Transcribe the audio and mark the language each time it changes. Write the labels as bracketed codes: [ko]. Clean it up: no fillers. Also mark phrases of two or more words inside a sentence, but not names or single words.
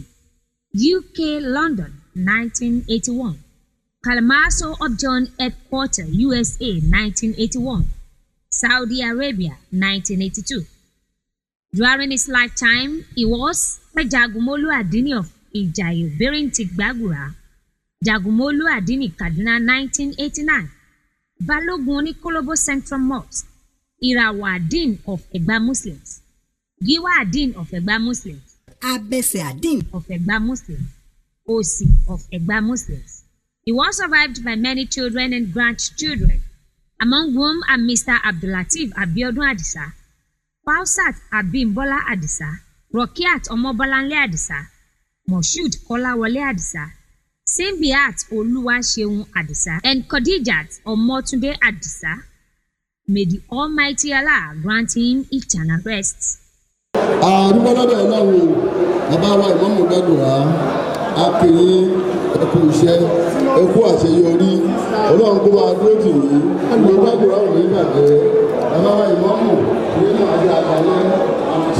[en] UK, London, 1981. Kalamazoo Upjohn Headquarters, USA, 1981. Saudi Arabia, 1982. During his lifetime, he was the Jagumolu Adini of Ijayo Birinti-Gbagura, Jagumolu Adini Kaduna, 1989. Balogun Onikolobo Central Mosque, Irawa Adin of Egba Muslims, Giwa Adin of Egba Muslims, Abese Adin of Egba Muslims, Osi of Egba Muslims. He was survived by many children and grandchildren, among whom are Mr. Abdulateef Abiodun Adisa, Fausat Abimbola Adisa, Rokiat Omobolanle Adisa, Moshood Kolawole Adisa, Simbiat Oluwaseun Adisa, and Khadijat Omotunde Adisa. May the Almighty Allah grant him eternal rest. [yo] Àdúgbò lọ́dọ̀ Ọlọ́run bàbá wa Ìmáàmù Gbàdúrà akéyé ẹkú iṣẹ́ ẹkú àṣeyọrí Ọlọ́run kó máa dúró tì yín ìlú Gbàdúrà ò ní bàjẹ́ bàbá wa Ìmáàmù nínú àjẹ àgbáyé àwùjọ.